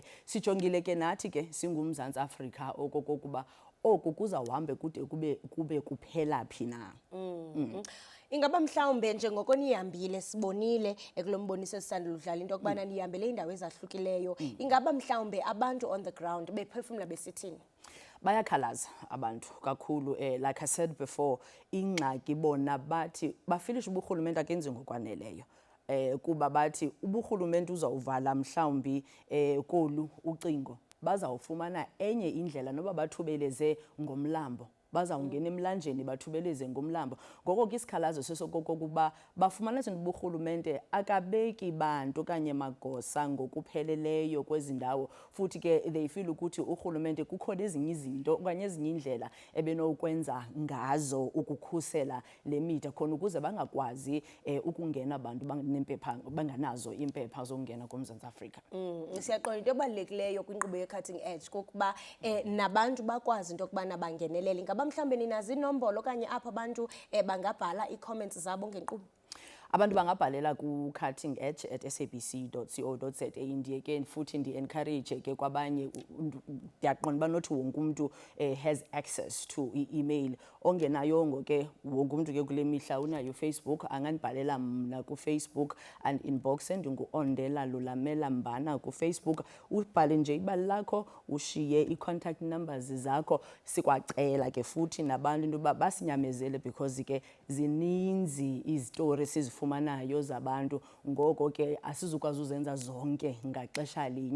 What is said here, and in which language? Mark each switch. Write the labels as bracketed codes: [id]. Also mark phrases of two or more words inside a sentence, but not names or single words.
[xh] Sijongile ke nathi ke singuMzantsi Afrika okokuba oku kuzawuhambe kude kube kuphela phi na. Ingaba mhlawumbe njengoko nihambile sibonile kulo mboniso esisandula udlala into yokubana nihambele iindawo ezahlukileyo, ingaba mhlawumbe abantu [en] on the ground [xh] bephefumla besithini? Bayakhalaza abantu kakhulu [en] like I said before, [xh] ingxaki bona bathi bafilisha uburhulumente akenzi ngokwaneleyo. Kuba bathi uburhulumente uzawuvala mhlawumbi kolu ucingo bazawufumana enye indlela noba bathubeleze ngomlambo bazawungena emlanjeni bathubeleze ngomlambo. Ngoko ke isikhalazo sesokokuba bafumana izinto uburhulumente akabeki bantu okanye magosa ngokupheleleyo kwezi ndawo, futhi ke [en] they feel [xh] ukuthi urhulumente kukhona ezinye izinto okanye ezinye indlela ebenokwenza ngazo ukukhusela le mida khona ukuze bangakwazi ukungena abantu banganazo impepha zokungena kuMzantsi Afrika. Siyaqonda into ebalulekileyo kwinkqubo ye-Cutting Edge kokuba nabantu bakwazi into yokubana bangenelele. Ingaba mhlawumbe ninazo inombolo okanye apho abantu bangabhala ii-comments zabo ngenkqubo? Abantu bangabhalela ku-cuttingedge@sabc.co.za. ndiye ke futhi ndi-encourage ke kwabanye, ndiyaqonda uba nothi wonke umntu [en] has access to [xh] i-email. Ongenayongo ke wonke umntu ke kule mihla unayo uFacebook, angandibhalela mna kuFacebook [en] and inbox [xh] ndingu-Ondlela Lulamela Mbana kuFacebook. Ubhale nje ibali lakho ushiye i-contact numbers zakho. Sikwacela ke futhi nabantu into yoba basinyamezele because ke zininzi izitori sizifumanayo zabantu, ngoko ke asizukwazi uzenza zonke ngaxesha linye.